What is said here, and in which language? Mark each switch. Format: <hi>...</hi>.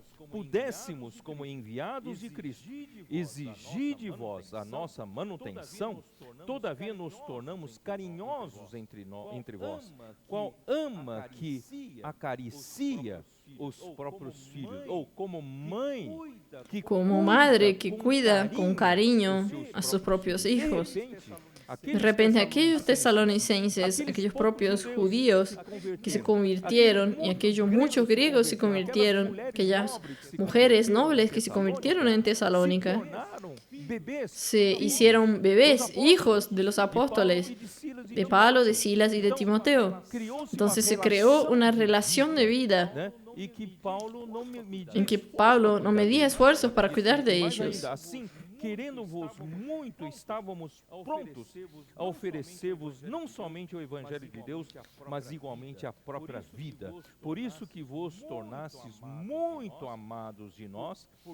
<pt>Pudéssemos, como enviados de Cristo, exigir de vós a nossa manutenção, todavia nos tornamos carinhosos entre vós, qual ama que acaricia os próprios filhos, ou como mãe que</pt> <es>como madre que cuida con cariño a sus propios hijos. De repente aquellos tesalonicenses, aquellos propios judíos que se convirtieron, y aquellos muchos griegos se convirtieron, aquellas mujeres nobles que se convirtieron en Tesalónica, se hicieron bebés, hijos de los apóstoles, de Pablo, de Silas y de Timoteo. Entonces se creó una relación de vida en que Pablo no medía esfuerzos para cuidar de ellos.</es> <pt>Querendo-vos muito, estávamos prontos a oferecer-vos não somente o Evangelho de Deus, mas igualmente a própria vida. Por isso que vos tornastes muito amados de nós,</pt>